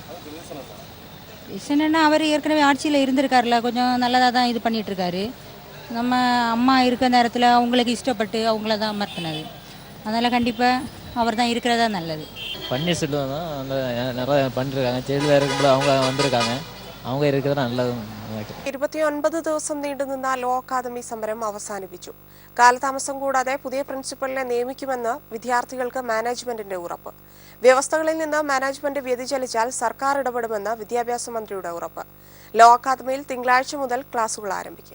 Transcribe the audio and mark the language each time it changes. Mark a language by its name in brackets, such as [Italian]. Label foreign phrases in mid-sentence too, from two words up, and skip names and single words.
[Tamil] என்னென்னா அவர் ஏற்கனவே ஆட்சியில் இருந்திருக்காருல, கொஞ்சம் நல்லதாக தான் இது பண்ணிகிட்டு இருக்காரு. நம்ம அம்மா இருக்க நேரத்தில் அவங்களுக்கு இஷ்டப்பட்டு அவங்கள தான் அமர்த்தினது. அதனால் கண்டிப்பாக அவர் தான் இருக்கிறதா நல்லது. பன்னீர்செல்வம் தான் நிறைய பண்ணிருக்காங்க. ஜெயிலில் இருக்கும்போது அவங்க வந்திருக்காங்க, அவங்க இருக்கிறது நல்லது. [Malayalam] 29 ദിവസം നീണ്ടുനിന്ന ലോ അക്കാദമി സമരം അവസാനിപ്പിച്ചു. കാലതാമസം കൂടാതെ പുതിയ പ്രിൻസിപ്പലിനെ നിയമിക്കുമെന്ന് വിദ്യാർത്ഥികൾക്ക് മാനേജ്മെന്റിന്റെ ഉറപ്പ്. വ്യവസ്ഥകളിൽ നിന്ന് മാനേജ്മെന്റ് വ്യതിചലിച്ചാൽ സർക്കാർ ഇടപെടുമെന്ന് വിദ്യാഭ്യാസ മന്ത്രിയുടെ ഉറപ്പ്. ലോ അക്കാദമിയിൽ തിങ്കളാഴ്ച മുതൽ ക്ലാസുകൾ ആരംഭിക്കും.